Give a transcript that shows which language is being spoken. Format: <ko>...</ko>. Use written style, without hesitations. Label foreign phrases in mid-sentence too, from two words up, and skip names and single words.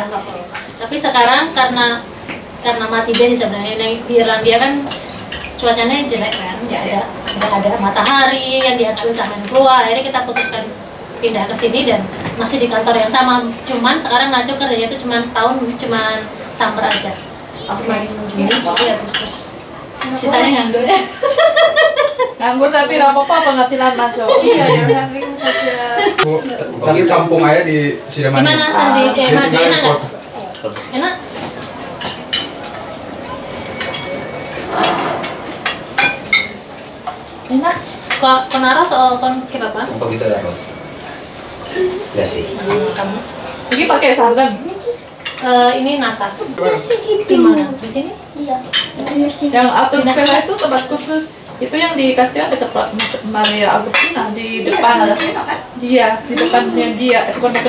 <id>Tapi sekarang karena mati dia sebenarnya di Irlandia kan cuacanya jelek kan, nggak ada matahari yang dia nggak bisa main keluar. Akhirnya kita putuskan pindah ke sini dan masih di kantor yang sama. Cuman sekarang Nacho kerjanya itu cuma setahun, cuma summer aja. Cuma Juni, Juli, Agustus. Sisanya nganggur. Nganggur tapi apa-apa penghasilan masuk. Iya,</id> <en>you're having such a...</en> <id>Bu, tapi kampung aja di Sidamani. Gimana Sandi? Dia Enak tinggal di nggak? kota. Enak? Enak.</id> <es>Con arroz o con qué papa? Un poquito de arroz. Y así.</es> <id>Kamu? Ini pakai santan. Ini nata. Nasi gitu. Di mana? Di sini? Iya. Nasi. Yang atas sepeda itu tempat khusus. Itu yang di Castillo dekat Maria Agustina di depan ada. Dia di depannya dia. Supermarket</id>